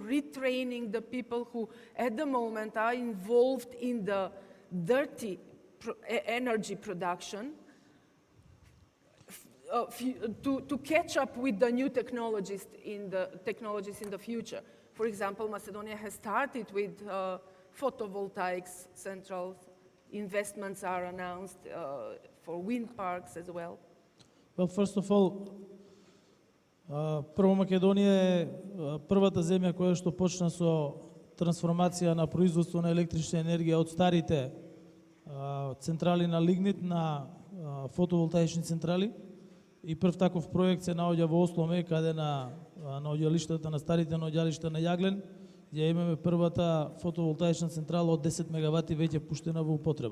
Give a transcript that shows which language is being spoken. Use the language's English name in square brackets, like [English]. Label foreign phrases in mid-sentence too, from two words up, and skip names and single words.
[English] retraining the people who at the moment are involved in the dirty energy production to catch up with the new technologies in the future. For example, Macedonia has started with photovoltaics centrals. Investments are announced for wind parks as well. Well, first of all, [Macedonian] прво Македонија е првата земја која што почна со трансформација на производство на електрична енергија од старите централи на лигнит на фотоволтаични централи. И прв таков проект се наоѓа во Осломе, каде на наоѓалиштата на старите наоѓалишта на Јаглен, ја имаме првата фотоволтаична централа од 10 мегавати веќе пуштена во употреба.